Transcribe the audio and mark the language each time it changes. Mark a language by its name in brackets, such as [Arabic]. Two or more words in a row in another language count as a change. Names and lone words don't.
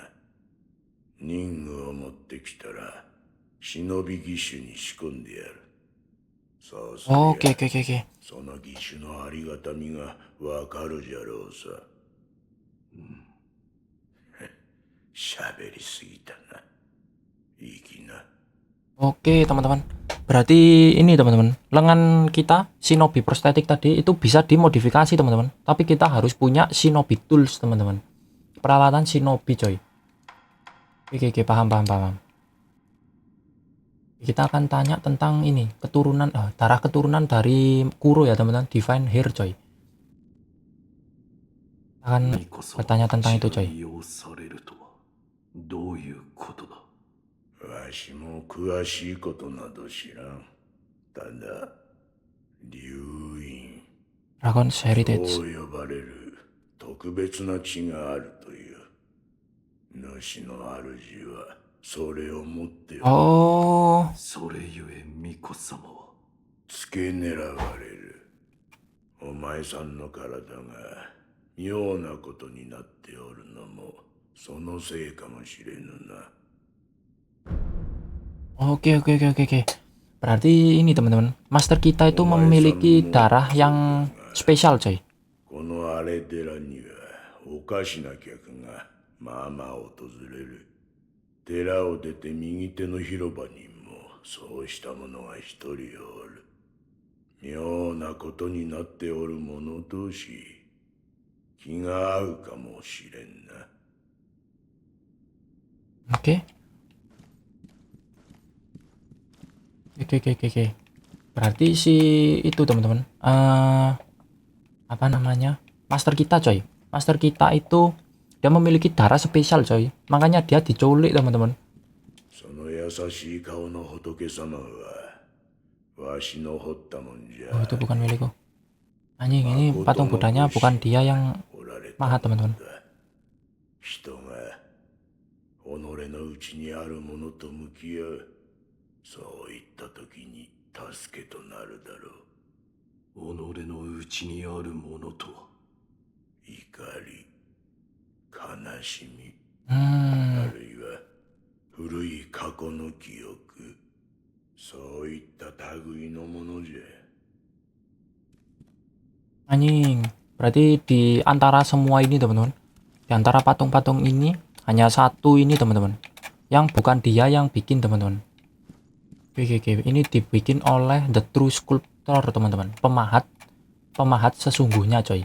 [Japanese] 任務を持ってきたら忍び義手に仕込んでやる。そうすりゃ [Indonesian] oke, oke, oke, oke. [Japanese] その義手のありがたみがわかるじゃろうさ。喋りすぎたな。いい気な。 [Indonesian] Oke teman-teman. Berarti ini teman-teman, lengan kita shinobi prostetik tadi itu bisa dimodifikasi teman-teman. Tapi kita harus punya [English] shinobi tools [Indonesian] teman-teman. Peralatan shinobi coy. Oke, oke, paham, paham, paham. Kita akan tanya tentang ini, keturunan, darah keturunan dari Kuro ya teman-teman, Divine Hair coy. Akan bertanya tentang itu coy. [Japanese] 利用されるとはどういうことだ。わしも詳しいことなど知らん。ただ、流院、 Dragon's Heritage. そう呼ばれる特別な地があるという。主の主はそれを持っておる。 Oh, それゆえ巫女様は。付け狙われる。お前さんの体が妙なことになっておるのもそのせいかもしれぬな。 [Indonesian] oke, oke, oke, oke, oke. Berarti ini teman-teman, master kita itu memiliki darah yang spesial coy. [Japanese] この荒れ寺にはおかしな客がまあまあ訪れる。寺を出て右手の広場にもそうした者が一人おる。妙なことになっておる者同士、気が合うかもしれんな。 [Indonesian] Oke. Oke, oke, oke, oke. Berarti si itu teman-teman, apa namanya, master kita coy. Master kita itu dia memiliki darah spesial coy. Makanya dia diculik teman-teman. [Japanese] その優しい顔の仏様はわしの掘ったもんじゃ。 [Indonesian] Oh, itu bukan milikku. Anjing, ini patung Budanya bukan dia yang [Japanese] 掘られた [Indonesian] mahat teman-teman. [Japanese] 人が己の内にあるものと向き合う。そういった時に助けとなるだろう。己の内にあるものとは。怒り、悲しみ、 Hmm, あるいは古い過去の記憶、そういった類のものじゃ。 [Indonesian] anjing. Berarti di antara semua ini teman-teman, di antara patung-patung ini hanya satu ini teman-teman, yang bukan dia yang bikin teman-teman. Oke, oke, oke. Ini dibikin oleh [English] The True skulptor [Indonesian] teman-teman, pemahat sesungguhnya coy.